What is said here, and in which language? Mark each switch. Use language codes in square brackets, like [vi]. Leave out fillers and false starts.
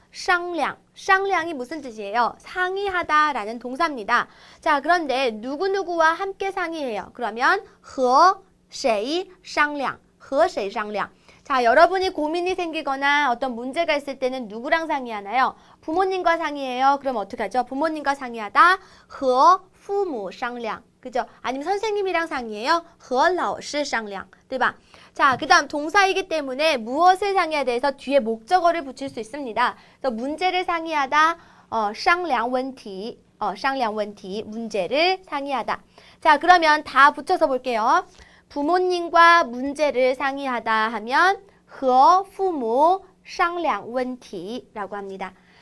[ko] 商量.쌍량이 무슨 뜻이에요? 상의하다라는 동사입니다. 자, 그런데 누구누구와 함께 상의해요. [zh] 그러면 和谁商量? 和谁商量? [ko] 자, 여러분이 고민이 생기거나 어떤 문제가 있을 때는 누구랑 상의하나요? 부모님과 상의해요. 그럼 어떻게 하죠? 부모님과 상의하다 [zh] 和父母商量. [ko] 그죠? 아니면 선생님이랑 상의해요. [zh] 和老师商量.对吧? [ko] 자, 그 다음 동사이기 때문에 무엇을 상의해야 돼서 뒤에 목적어를 붙일 수 있습니다. 그래서 문제를 상의하다 [zh] 商量问题. 商量问题. [ko] 문제를 상의하다. 자, 그러면 다 붙여서 볼게요. 부모님과 문제를 상의하다 하면 [zh] 和父母商量问题 [ko] 라고 합니다.